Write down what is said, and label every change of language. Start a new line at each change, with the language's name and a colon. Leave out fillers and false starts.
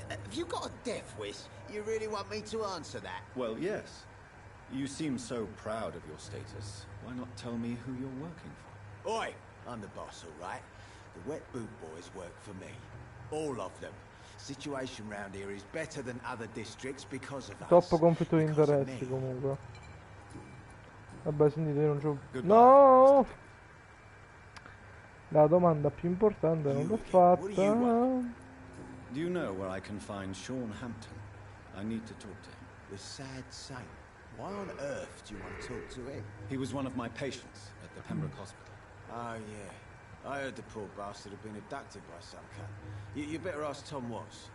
English: Have you got a death wish? You really want me to answer that? Well, yes. You seem so proud of your status. Why not tell me who you're working for? Oi! I'm the boss, all right? The Wet Boot Boys work for me. All of them. Situation round here is better than other districts because of us.
Italian: Troppo conflitto di interessi comunque. Vabbè, sentite, io non c'ho... No! La domanda più importante non l'ho fatta.
English: Do you know where I can find Sean Hampton? I need to talk to him. The sad saint. Why on earth do you want to talk to him? He was one of my patients at the Pembroke Hospital. Oh, yeah. I heard the poor bastard had been abducted by some cunt. You better ask Tom Watts.